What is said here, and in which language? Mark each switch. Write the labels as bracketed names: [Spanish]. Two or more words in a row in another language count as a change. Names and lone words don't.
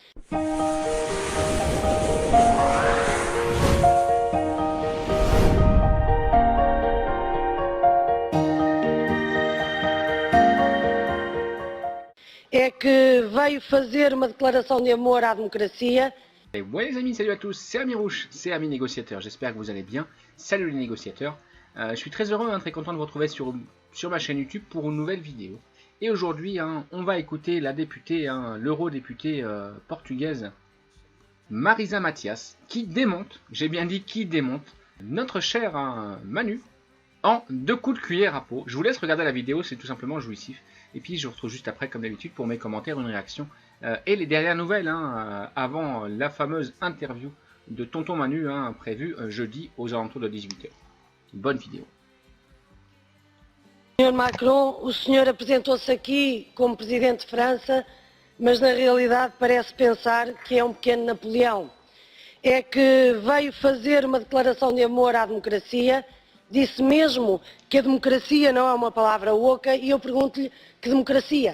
[Portuguese] É que veio fazer uma declaração de amor à democracia. [French] Et ouais les amis, salut à tous, c'est Amirouche, c'est Ami Négociateur, j'espère que vous allez bien. Salut les négociateurs, je suis très heureux, très content de vous retrouver sur ma chaîne YouTube pour une nouvelle vidéo. Et aujourd'hui, on va écouter la députée, l'eurodéputée portugaise Marisa Matias, qui démonte, j'ai bien dit qui démonte, notre cher Manu, en 2 coups de cuillère à peau. Je vous laisse regarder la vidéo, c'est tout simplement jouissif. Et puis je vous retrouve juste après, comme d'habitude, pour mes commentaires, une réaction et les dernières nouvelles avant la fameuse interview de Tonton Manu prévue jeudi aux alentours de 18 h. Bonne vidéo. [Portuguese] Sr. Macron, o senhor apresentou-se aqui como presidente de França, mas na realidade parece pensar que é um pequeno Napoleão. É que veio fazer uma declaração de amor à democracia, disse mesmo que a democracia não é uma palavra oca, e eu pergunto-lhe que democracia?